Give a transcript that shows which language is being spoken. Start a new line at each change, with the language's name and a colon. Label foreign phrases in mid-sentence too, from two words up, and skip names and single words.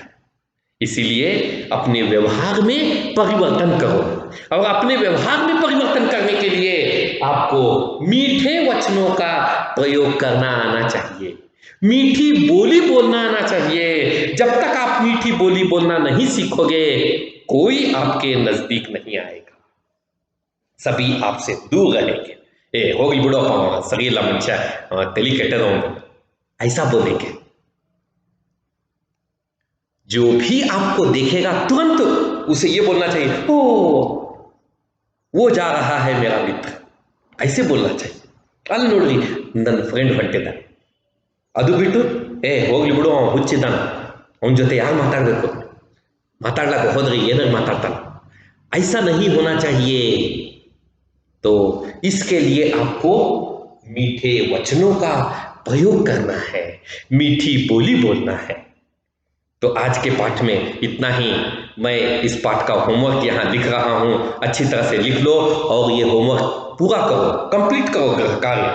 Hindi: इसीलिए अपने व्यवहार में परिवर्तन करो, और अपने व्यवहार में परिवर्तन करने के लिए आपको मीठे वचनों का प्रयोग करना आना चाहिए, मीठी बोली बोलना आना चाहिए. जब तक आप मीठी बोली बोलना नहीं सीखोगे, कोई आपके नजदीक नहीं आएगा, सभी आपसे दूर रहेंगे.
Kannada: ಹೋಗಿ ಬಿಡೋ ಸರಿ ಇಲ್ಲ ಮನುಷ್ಯ ತಲೆ ಕೆಟ್ಟದವನು,
Hindi: ऐसा बोलेंगे. जो भी आपको देखेगा तुरंत उसे ये बोलना चाहिए, ओ वो जा रहा है मेरा मित्र, ऐसे बोलना चाहिए.
Kannada: ಅಲ್ಲಿ ನೋಡ್ರಿ ನನ್ನ ಫ್ರೆಂಡ್ ಹೊಂಟಿದ್ದಾನೆ, ಅದು ಬಿಟ್ಟು ಹೋಗ್ಲಿ ಬಿಡು ಅವನು ಹುಚ್ಚಿದ್ದಾನ, ಅವನ ಜೊತೆ ಯಾರು ಮಾತಾಡಬೇಕು, ಮಾತಾಡ್ಲಕ್ಕೆ ಹೋದ್ರೆ ಏನಾರು ಮಾತಾಡ್ತಾನ,
Hindi: ऐसा नहीं होना चाहिए. तो इसके लिए आपको मीठे वचनों का प्रयोग करना है, मीठी बोली बोलना है. तो आज के पाठ में इतना ही. मैं इस पाठ का होमवर्क यहाँ लिख रहा हूँ, अच्छी तरह से लिख लो और ये होमवर्क पूरा करो, कंप्लीट करो गृह कार्य।